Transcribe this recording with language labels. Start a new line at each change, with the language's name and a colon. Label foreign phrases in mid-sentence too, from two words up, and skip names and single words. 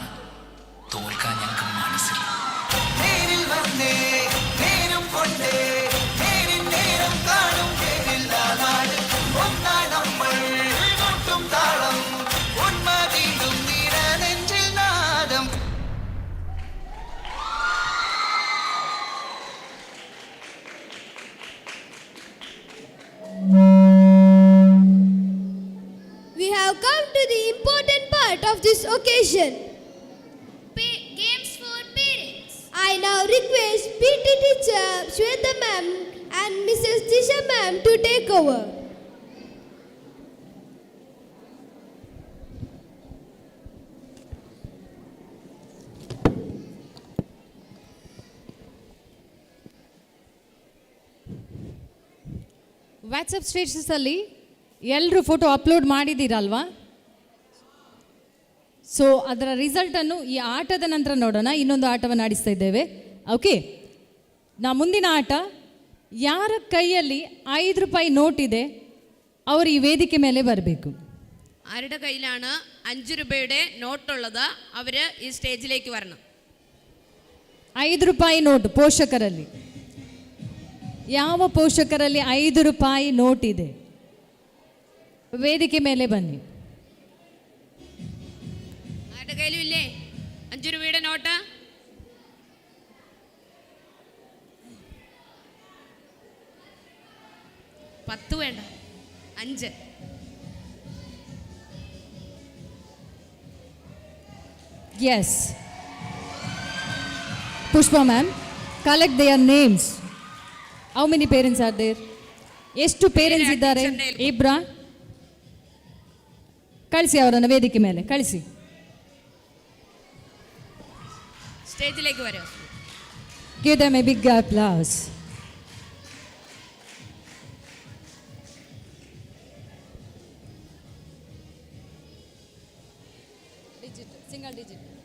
Malayalam: തോൽക്കാൻ ഞങ്ങൾക്ക് മനസ്സില്ല. നേരിൽ വന്നേ നേരം കൊണ്ടേ നേരിൻ നേരം കാണും കേരള നാട്. ഒന്നായി നമ്മൾ കൊട്ടും താളം ഉന്മതിയും നിര നെഞ്ചിൽ നാദം.
English: We have come to the important part of this occasion. Games for parents. I now request PT teacher Shweta ma'am and Mrs. Tisha ma'am to take over.
Kannada: ವಾಟ್ಸಪ್ ಸ್ಟೇಟಸಲ್ಲಿ ಎಲ್ಲರೂ
English: photo upload
Kannada: ಮಾಡಿದ್ದೀರಲ್ವಾ? ಸೊ ಅದರ ರಿಸಲ್ಟನ್ನು ಈ ಆಟದ ನಂತರ ನೋಡೋಣ. ಇನ್ನೊಂದು ಆಟವನ್ನು ಆಡಿಸ್ತಾ ಇದ್ದೇವೆ. ಓಕೆ, ಮುಂದಿನ ಆಟ, ಯಾರ ಕೈಯಲ್ಲಿ 5 ರೂಪಾಯಿ ನೋಟ್ ಇದೆ ಅವರು ಈ ವೇದಿಕೆ ಮೇಲೆ ಬರಬೇಕು.
Malayalam: ആരുടെ കയ്യിലാണ് 5 രൂപയുടെ നോട്ടുള്ളത് അവര് ഈ സ്റ്റേജിലേക്ക് വരണം.
Kannada: 5 ರೂಪಾಯಿ ನೋಟ್ ಪೋಷಕರಲ್ಲಿ ಯಾವ ಪೋಷಕರಲ್ಲಿ 5 ರೂಪಾಯಿ ನೋಟ್ ಇದೆ ವೇದಿಕೆ ಮೇಲೆ ಬನ್ನಿ.
Malayalam: ആരുടെ കയ്യിലും ഇല്ലേ 5 രൂപയുടെ നോട്ട്? പത്ത് വേണ്ട, 5.
English: Yes. Pushpa ma'am, collect their names. How many parents are there?
Kannada: ಎಷ್ಟು ಪೇರೆಂಟ್ಸ್ ಇದ್ದಾರೆ? ಇಬ್ರಾ? ಕಳಿಸಿ ಅವರನ್ನು ವೇದಿಕೆ ಮೇಲೆ ಕಳಿಸಿ.
Malayalam: സ്റ്റേജിലേക്ക് വരൂ.
English: Give them a big applause. Single digit.